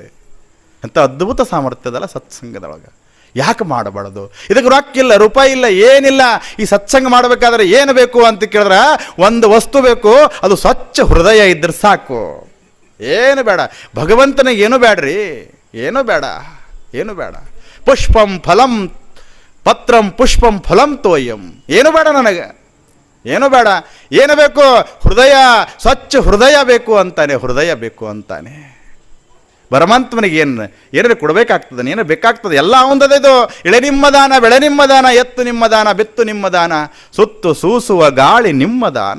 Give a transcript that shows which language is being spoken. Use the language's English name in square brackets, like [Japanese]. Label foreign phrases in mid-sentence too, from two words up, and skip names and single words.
[Kannada] ಅಂತ ಅದ್ಭುತ ಸಾಮರ್ಥ್ಯದಲ್ಲ ಸತ್ಸಂಗದೊಳಗೆ. ಯಾಕೆ ಮಾಡಬಾರ್ದು? ಇದಕ್ಕೆ ರೊಕ್ಕಿಲ್ಲ, ರೂಪಾಯಿ ಇಲ್ಲ, ಏನಿಲ್ಲ. ಈ ಸತ್ಸಂಗ ಮಾಡಬೇಕಾದ್ರೆ ಏನು ಬೇಕು ಅಂತ ಕೇಳಿದ್ರೆ ಒಂದು ವಸ್ತು ಬೇಕು, ಅದು ಸ್ವಚ್ಛ ಹೃದಯ ಇದ್ರೆ ಸಾಕು. ಏನು ಬೇಡ, ಭಗವಂತನಿಗೆ ಏನು ಬೇಡ್ರಿ, ಏನು ಬೇಡ, ಏನು ಬೇಡ. [Sanskrit] ಪುಷ್ಪಂ ಫಲಂ ಪತ್ರಂ ಪುಷ್ಪಂ ಫಲಂ ತೋಯಂ, [Kannada] ಏನು ಬೇಡ ನನಗೆ, ಏನು ಬೇಡ. ಏನು ಬೇಕು? ಹೃದಯ, ಸ್ವಚ್ಛ ಹೃದಯ ಬೇಕು ಅಂತಾನೆ, ಹೃದಯ ಬೇಕು ಅಂತಾನೆ. ಭಗವಂತನಿಗೆ ಏನಾರು ಕೊಡಬೇಕಾಗ್ತದೆ, ಏನು ಬೇಕಾಗ್ತದೆ, ಎಲ್ಲ ಅವಂದದ. ಇದು ಇಳೆ ನಿಮ್ಮ ದಾನ, ಬೆಳೆ ನಿಮ್ಮ ದಾನ, ಎತ್ತು ನಿಮ್ಮ ದಾನ, ಬೆತ್ತು ನಿಮ್ಮ ದಾನ, ಸುತ್ತು ಸೂಸುವ ಗಾಳಿ ನಿಮ್ಮ ದಾನ.